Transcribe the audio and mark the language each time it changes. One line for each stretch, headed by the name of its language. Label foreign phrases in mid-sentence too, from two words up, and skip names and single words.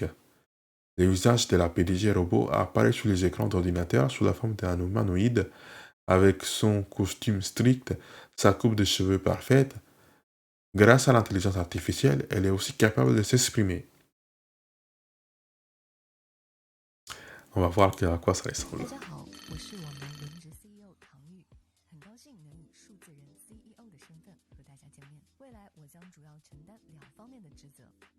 French: Le visage de la PDG robot apparaît sur les écrans d'ordinateur sous la forme d'un humanoïde, avec son costume strict, sa coupe de cheveux parfaite. Grâce à l'intelligence artificielle, elle est aussi capable de s'exprimer. On va voir à quoi ça ressemble.
Chinese: 大家好，我是我们轮值 CEO 唐玉，很高兴能以数字人 CEO 的身份和大家见面。未来我将主要承担两方面的职责，